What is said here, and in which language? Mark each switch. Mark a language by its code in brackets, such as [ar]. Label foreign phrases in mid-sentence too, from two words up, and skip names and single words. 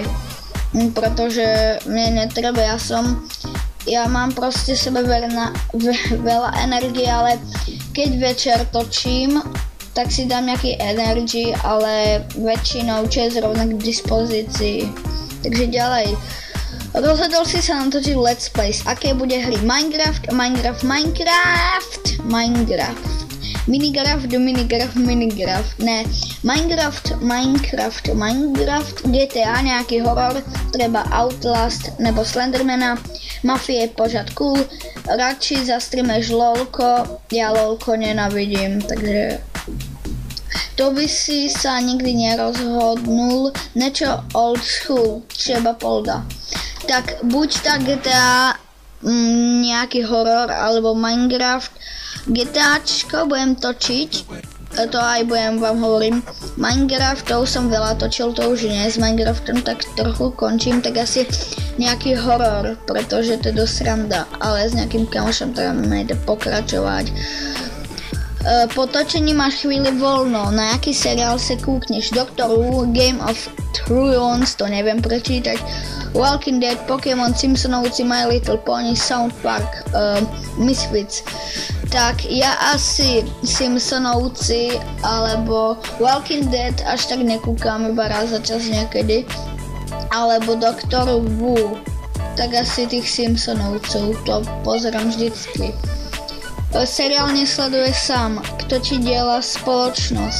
[sk] Protože mne netreba, ja mám proste sebe veľa energie, ale keď večer točím, tak si dám nejaký energy, ale väčšinou čo je zrovna k dispozícii. Takže ďalej. Rozhodol si sa natočiť [en] let's plays. [sk] Aké bude hry? Minecraft, Minecraft, ne. Minecraft, GTA, nejaký horor, treba Outlast nebo Slendermana, Mafie, pořad cool, radši zastreamuješ lolko, ja lolko nenavidím, takže to by si sa nikdy nerozhodnul, niečo [en] old school, [cs] třeba Polda. [sk] Tak buď tak GTA, nejaký horor, alebo Minecraft. GTAčko budem točiť, to aj vám hovorím. Minecraft, to už som veľa točil, to už nie, s Minecraftom tak trochu končím, tak asi nejaký horor, pretože to je dosť sranda, ale s nejakým kamošom tam nejde pokračovať. Po točení máš chvíli voľno, na jaký seriál se kúkneš? Doctor Who, Game of Thrones, to neviem prečítať, Walking Dead, Pokémon, Simpsonovci, My Little Pony, South Park, Misfits. Tak ja asi Simpsonovci alebo Walking Dead až tak nekúkam, iba raz za čas niekedy, alebo Doctor Who, tak asi tých Simpsonovcov, to pozerám vždycky. Seriál nesleduje sám, kto ti diela spoločnosť.